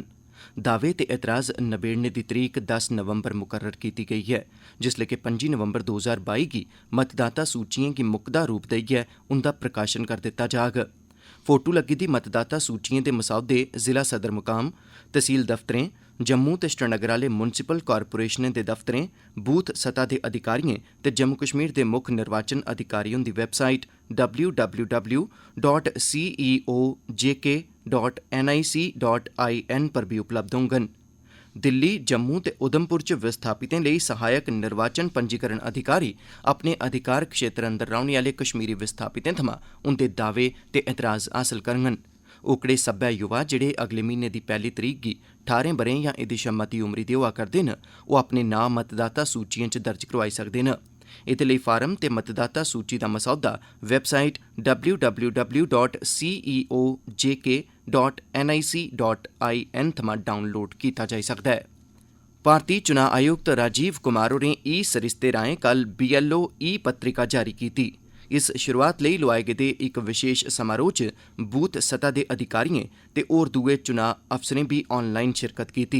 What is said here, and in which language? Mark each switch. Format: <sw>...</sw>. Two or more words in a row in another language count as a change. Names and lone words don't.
<doi>दावे ते एतराज़ नबेड़ने दी तरीक 10 नवंबर मुकर्रर कीती गेई ऐ, जिसलै कि 25 नवंबर 2022 गी मतदाता सूचिएं गी मुकदा रूप देइयै उंदा प्रकाशन कर दित्ता जाग। फोटू लग्गी दी मतदाता सूचिएं दे मसौदे जिला सदर मुकाम, तहसील दफ्तरें, जम्मू ते श्रीनगर आह्ले मुनसिपल कारपोरेशनें दे दफ्तरें, बूथ सतह दे अधिकारिएं ते जम्मू कश्मीर दे मुक्ख निर्वाचन अधिकारी हुंदी वैबसाइट www.ceojk.nic.in पर बी उपलब्ध होङन। दिल्ली, जम्मू ते उधमपुर च विस्थापितें लेई सहायक निर्वाचन पंजीकरण अधिकारी अपने अधिकार क्षेत्र अंदर रौह्ने आह्ले कश्मीरी विस्थापितें थमां उंदे दावे ते एतराज़ हासल करङन। ओकड़े सब्बै युवा जेह्ड़े अगले म्हीने दी 1 तरीक गी 18 ब'रें जां एह्दे शा मती उमरी दे होआ करदे न, ओह् अपने नांऽ मतदाता सूचिएं च दर्ज करोआई सकदे न। एह्दे लेई फार्म ते मतदाता सूची दा मसौदा वैबसाइट www.ceojk.nic.in थमां डाउनलोड कीता जाई सकदा ऐ। भारती चुनां आयुक्त राजीव कुमार होरें सरिस्ते राएं कल BLO पत्रिका जारी कीती। इस शुरुआत लेई लोआए गेदे इक विशेष समारोह च बूथ सतह दे अधिकारिएं ते होर दुए चुनां अफसरें बी ऑनलाइन शिरकत कीती।</doi>